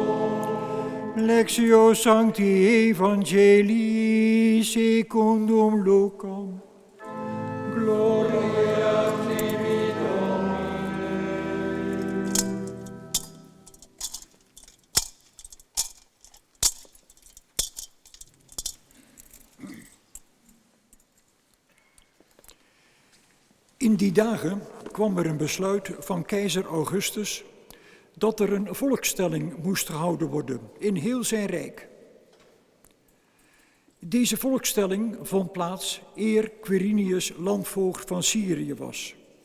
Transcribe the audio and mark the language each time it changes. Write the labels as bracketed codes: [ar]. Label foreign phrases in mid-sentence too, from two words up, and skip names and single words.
[la] Lectio Sancti Evangelii secundum Lucam, gloria tibi Domine. [nl] In die dagen kwam er een besluit van keizer Augustus dat er een volkstelling moest gehouden worden in heel zijn rijk. Deze volkstelling vond plaats eer Quirinius landvoogd van Syrië was.